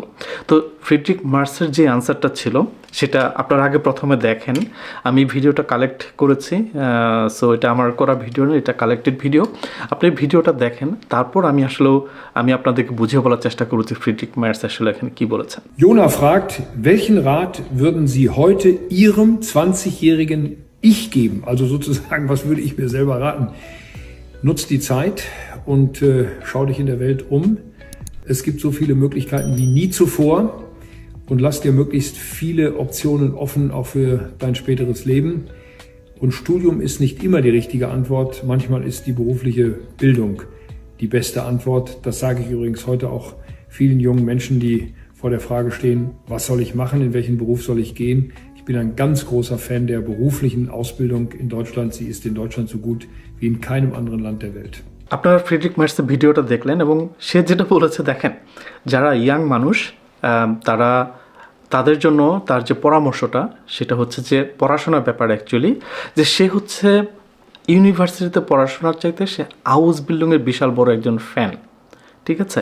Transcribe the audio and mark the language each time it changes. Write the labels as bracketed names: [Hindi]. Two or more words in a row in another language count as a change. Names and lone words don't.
[Bangla] তো ফ্রিডরিখ মার্সের যে আনসারটা ছিল সেটা আপনারা আগে প্রথমে দেখেন। আমি ভিডিওটা কালেক্ট করেছি, সো এটা আমার করা ভিডিও না, এটা [English] collected video. [Bangla] আপনি ভিডিওটা দেখেন, তারপর আমি আপনাদেরকে বুঝিয়ে বলার চেষ্টা করেছি ফ্রিডরিখ মার্স আসলে এখানে কী বলেছেন। [German] Jona fragt, welchen Rat würden Sie heute Ihrem 20-jährigen Ich geben? Also sozusagen, was würde ich mir selber raten? Nutz die Zeit und schau dich in der Welt um. Es gibt so viele Möglichkeiten wie nie zuvor und lass dir möglichst viele Optionen offen, auch für dein späteres Leben. Und Studium ist nicht immer die richtige Antwort. Manchmal ist die berufliche Bildung die beste Antwort. Das sage ich übrigens heute auch vielen jungen Menschen, die vor der Frage stehen, was soll ich machen, in welchen Beruf soll ich gehen. Ich bin ein ganz großer Fan der beruflichen Ausbildung in Deutschland. Sie ist in Deutschland so gut wie in keinem anderen Land der Welt. [Bangla] আপনারা ফ্রিডরিখ মার্সের ভিডিওটা দেখলেন এবং সে যেটা বলেছে দেখেন, যারা ইয়াং মানুষ তাদের জন্য তার যে পরামর্শটা সেটা হচ্ছে যে পড়াশোনার ব্যাপারে অ্যাকচুয়ালি, যে সে হচ্ছে ইউনিভার্সিটিতে পড়াশোনার চাইতে সে [English] house building [Bangla] বিশাল বড় একজন ফ্যান, ঠিক আছে।